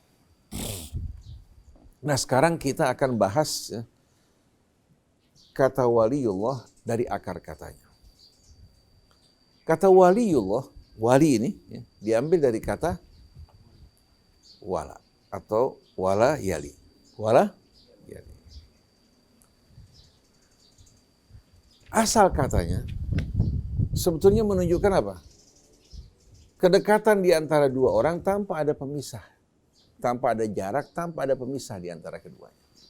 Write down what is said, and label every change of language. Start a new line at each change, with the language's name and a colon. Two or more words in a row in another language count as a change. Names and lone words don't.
Indonesian: Nah, sekarang kita akan bahas ya, kata waliullah dari akar katanya. Kata waliullah, wali ini ya, diambil dari kata wala atau
Arabic: ولى يلي. ولى يلي.
Indonesian: Asal katanya sebetulnya menunjukkan apa? Kedekatan di antara dua orang tanpa ada pemisah. Tanpa ada jarak, tanpa ada pemisah di antara keduanya.